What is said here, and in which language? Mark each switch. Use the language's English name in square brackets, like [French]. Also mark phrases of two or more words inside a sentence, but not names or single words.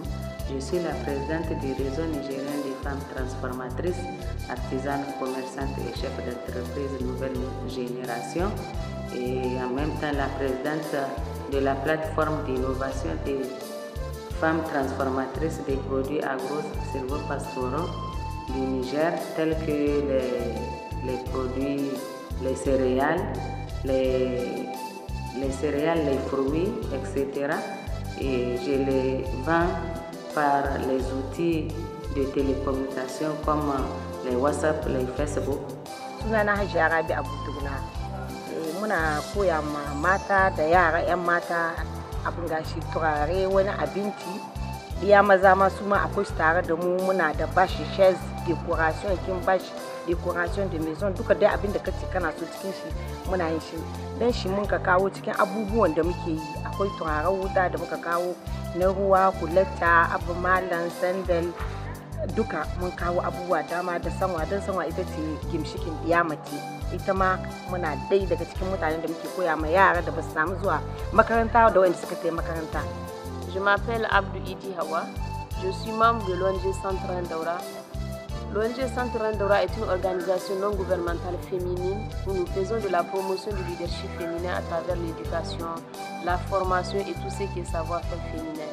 [French] Je suis la présidente du réseau nigérien des femmes transformatrices, artisanes, commerçantes et chefs d'entreprise nouvelle génération, et en même temps la présidente de la plateforme d'innovation des femmes transformatrices des produits agro-silvopastoraux du Niger, tels que les produits, les céréales, les fruits, etc. Et je les vends par les outils de télécommunication comme les WhatsApp, les Facebook. [Hausa] Sunana Hajiya Rabi Abdullah. Muna koya ma mata da yara 'yan mata abin gashi turare, wani abinci. Iya maza ma su ma akwai su tare da mu, muna da bashi chaise, decoration, kin bashi [French] decoration de maison, [Hausa] duka dai abin da kace kana so cikin shi muna yin shi. Dan shi mun ka kawo cikin abubuwan da muke yi, akwai turaren wuta da muka kawo na ruwa, kulata, abu malan, sandal, duka mun kawo abubuwa dama da sanwa. Dan sanwa ita ce gimshikin diyamati, ita ma muna dai daga cikin mutanen da muke koya ma yara da ba su samu zuwa makaranta da wanda suka tafi makaranta. [French] Je m'appelle Abdou Idi Hawa, je suis membre de l'ONG Centre Ndaura. L'ONG Centre Ndaura est une organisation non gouvernementale féminine où nous faisons de la promotion du leadership féminin à travers l'éducation, la formation et tout ce qui est savoir-faire féminin.